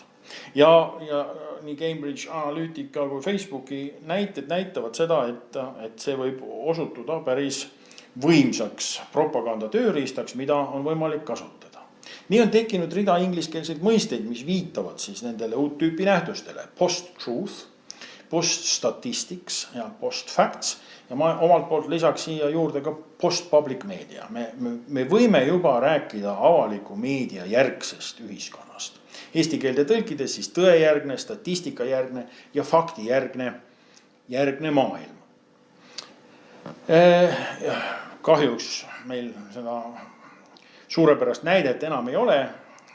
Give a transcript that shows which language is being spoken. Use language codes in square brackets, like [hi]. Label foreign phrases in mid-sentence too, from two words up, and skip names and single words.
[et] Ja nii Cambridge Analytica kui Facebooki näited näitavad seda, et see võib osutuda päris võimsaks propaganda tööriistaks, mida on võimalik kasutada. Nii on tekkinud rida ingliskeelseid mõisteid, mis viitavad siis nendele uut tüüpi nähtustele. [en] Post-truth, post-statistics [et] ja post-facts ja ma omalt poolt lisaks siia juurde ka [en] post-public media. [et] Me võime juba rääkida avaliku meedia järgsest ühiskonnast. Eesti keelde tõlkides siis tõejärgne, statistikajärgne ja faktijärgne maailm. Kahjuks meil seda suurepärast näidet enam ei ole.